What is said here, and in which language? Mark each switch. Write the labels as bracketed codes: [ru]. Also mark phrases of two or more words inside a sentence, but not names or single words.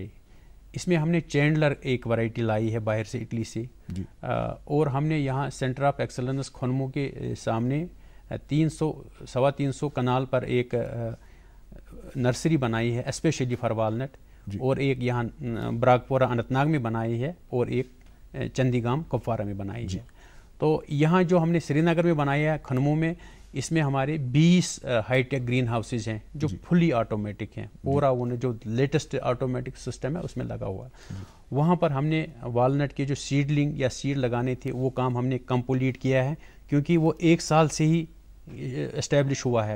[ur] اس میں ہم نے چینڈلر ایک ورائٹی لائی ہے باہر سے, اٹلی سے, اور ہم نے یہاں سینٹر آف ایکسلنس کھنمو کے سامنے 300-325 کنال پر ایک نرسری بنائی ہے [en] specially for walnut, [ur] اور ایک یہاں براکپورہ اننت ناگ میں بنائی ہے, اور ایک چندی گام کپوارہ میں بنائی ہے. تو یہاں جو ہم نے سری نگر میں بنایا ہے کھنمو میں, اس میں ہمارے 20 [en] high tech greenhouses [ur] ہیں جو [en] fully automatic [ur] ہیں, پورا وہ جو [en] latest automatic system [ur] ہے اس میں لگا ہوا ہے. وہاں پر ہم نے والنٹ کے جو سیڈلنگ یا سیڈ لگانے تھے وہ کام ہم نے کمپلیٹ کیا ہے, کیونکہ وہ 1 سال سے ہی اسٹیبلش ہوا ہے.